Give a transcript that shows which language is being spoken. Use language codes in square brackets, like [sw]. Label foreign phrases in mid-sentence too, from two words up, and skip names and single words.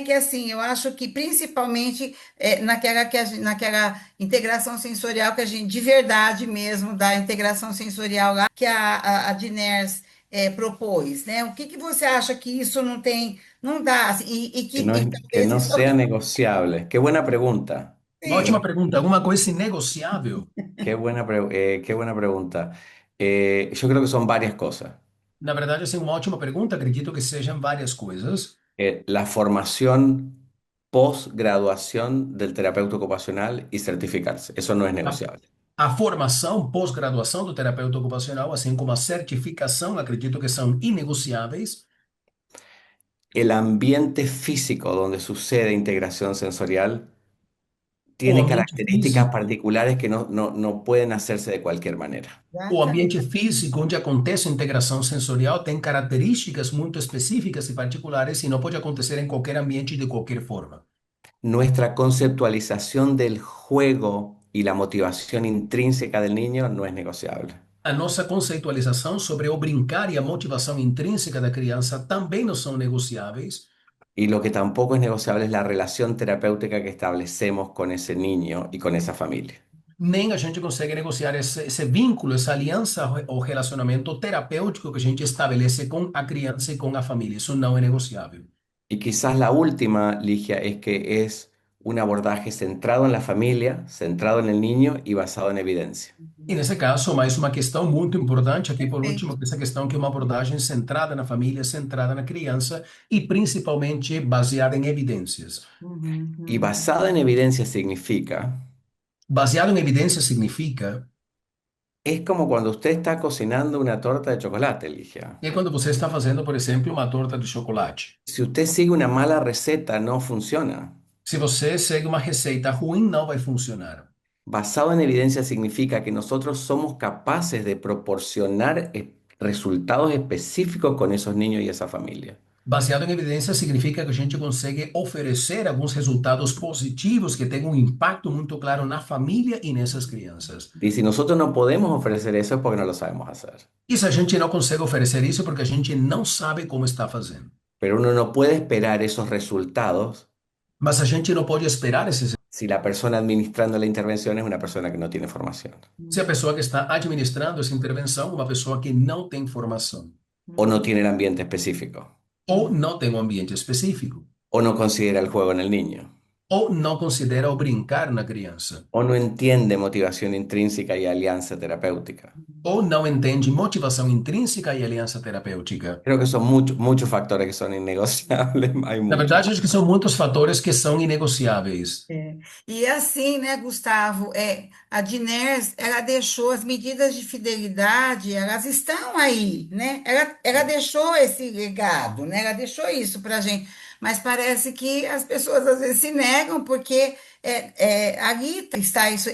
[pt] Que assim, eu acho que principalmente naquela integração sensorial que a gente, de verdade mesmo, da integração sensorial lá, que a Diners propôs, né? O que que você acha que isso não tem, não dá, assim, Que talvez [es] no [pt] isso é o [es] sea que negociable. Qué buena pregunta. [pt] Uma ótima tem. pergunta. Alguma coisa inegociável? [es] Qué buena pregunta. Yo creo que son varias cosas. [pt] Na verdade, assim, uma ótima pergunta. Acredito que sejam várias coisas. [es] La formación posgraduación del terapeuta ocupacional y certificarse. Eso no es [pt] A, [es] negociable. [pt] a formação, pós-graduação do terapeuta ocupacional, assim como a certificação, acredito que são inegociáveis. [es] El ambiente físico donde sucede integración sensorial [pt] O [es] tiene [pt] ambiente [es] características [pt] físico, [es] particulares que no pueden hacerse de cualquier manera. [pt] o ambiente Exatamente. físico onde acontece a integração sensorial tem características muito específicas e particulares e não pode acontecer em qualquer ambiente de qualquer forma. [es] Nuestra conceptualización del juego y la motivación intrínseca del niño no es negociable. [pt] A nossa conceitualização sobre o brincar e a motivação intrínseca da criança também não são negociáveis. [es] Y lo que tampoco es negociable es la relación terapéutica que establecemos con ese niño y con esa familia. [pt] Nem a gente consegue negociar esse vínculo, essa aliança ou relacionamento terapêutico que a gente estabelece com a criança e com a família. Isso não é negociável. [es] Y quizás la última, Ligia, es que es un abordaje centrado en la familia, centrado en el niño y basado en evidencia. [pt] E nesse caso, mais uma questão muito importante aqui, por último, Perfeito. essa questão que é uma abordagem centrada na família, centrada na criança e principalmente baseada em evidências. Uhum, [es] Y uhum. basada en evidencia significa, [pt] Baseado em evidência significa [es] es como cuando usted está cocinando una torta de chocolate, Ligia. [pt] que quando você está fazendo, por exemplo, uma torta de chocolate. [es] Si usted sigue una mala receta, no funciona. [pt] Se você segue uma receita ruim, não vai funcionar. [es] Basado en evidencia significa que nosotros somos capaces de proporcionar resultados específicos con esos niños y esa familia. [pt] Baseado em evidência significa que a gente consegue oferecer alguns resultados positivos que tenham um impacto muito claro na família e nessas crianças. [es] Y si nosotros no podemos ofrecer eso es porque no lo sabemos hacer. [pt] E se a gente não consegue oferecer isso, é porque a gente não sabe como está fazendo. [es] Pero uno no puede esperar esos resultados [pt] Mas a gente não pode esperar esses. [es] si la persona administrando la intervención es una persona que no tiene formación [pt] Se a pessoa que está administrando essa intervenção é uma pessoa que não tem formação [es] o no tiene el ambiente específico [pt] ou não tem um ambiente específico [es] o no considera el juego en el niño [pt] ou não considera o brincar na criança [es] o no entiende motivación intrínseca y alianza terapéutica. [pt] ou não entende motivação intrínseca e aliança terapêutica. [es] Creo que son muchos factores que son innegociables, hay [pt] Na [es] muchos. [pt] verdade, acho que são muitos fatores que são inegociáveis. É. E assim, né, Gustavo, a Diners, ela deixou as medidas de fidelidade, elas estão aí, né? Ela deixou esse legado, né? Ela deixou isso para a gente. Mas parece que as pessoas às vezes se negam porque ali está isso.